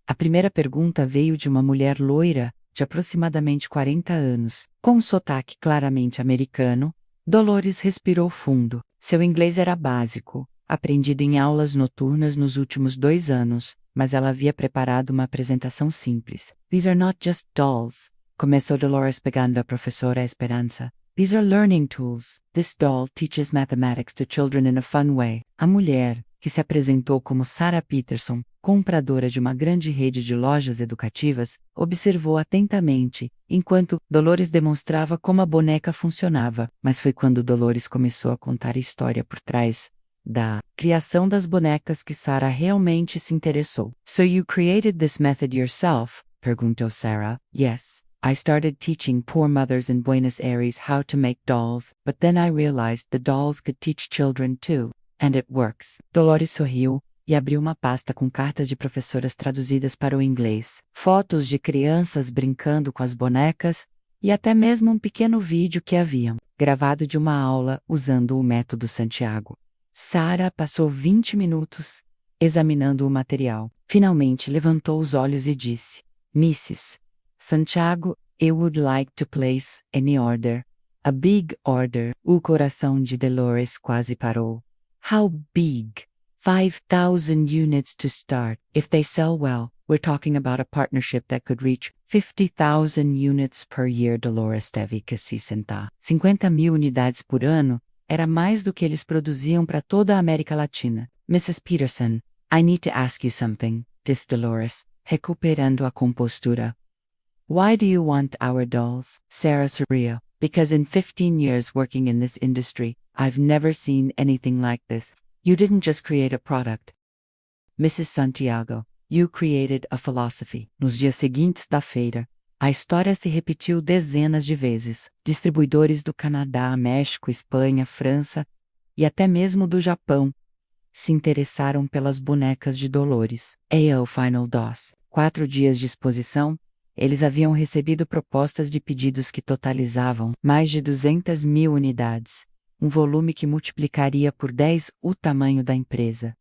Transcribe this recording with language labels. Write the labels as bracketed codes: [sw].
[pt] A primeira pergunta veio de uma mulher loira, de aproximadamente 40 anos, com um sotaque claramente americano. Dolores respirou fundo. Seu inglês era básico, aprendido em aulas noturnas nos últimos 2 anos, mas ela havia preparado uma apresentação simples. [en] These are not just dolls, [pt] começou Dolores pegando a professora Esperança. [en] These are learning tools. This doll teaches mathematics to children in a fun way. [pt] A mulher, que se apresentou como Sarah Peterson, compradora de uma grande rede de lojas educativas, observou atentamente, enquanto Dolores demonstrava como a boneca funcionava. Mas foi quando Dolores começou a contar a história por trás da criação das bonecas que Sarah realmente se interessou. [en] So you created this method yourself? [pt] Perguntou Sarah. [en] Yes, I started teaching poor mothers in Buenos Aires how to make dolls, but then I realized the dolls could teach children too. And it works. [pt] Dolores sorriu e abriu uma pasta com cartas de professoras traduzidas para o inglês, fotos de crianças brincando com as bonecas e até mesmo um pequeno vídeo que haviam gravado de uma aula usando o método Santiago. Sarah passou 20 minutos examinando o material. Finalmente levantou os olhos e disse: Mrs. [en] Santiago, I would like to place any order. A big order. [pt] O coração de Dolores quase parou. [en] How big? 5,000 units to start. If they sell well, we're talking about a partnership that could reach 50,000 units per year. [pt] Dolores teve que se sentar. 50.000 unidades por ano era mais do que eles produziam para toda a América Latina. [en] Mrs. Peterson, I need to ask you something, [pt] disse Dolores, recuperando a compostura. [en] Why do you want our dolls? Sarah sorriu. Because in 15 years working in this industry, I've never seen anything like this. You didn't just create a product. Mrs. Santiago, you created a philosophy. [pt] Nos dias seguintes da feira, a história se repetiu dezenas de vezes. Distribuidores do Canadá, México, Espanha, França e até mesmo do Japão se interessaram pelas bonecas de Dolores. O Final DOS. 4 dias de exposição, eles haviam recebido propostas de pedidos que totalizavam mais de 200.000 unidades, um volume que multiplicaria por 10 o tamanho da empresa.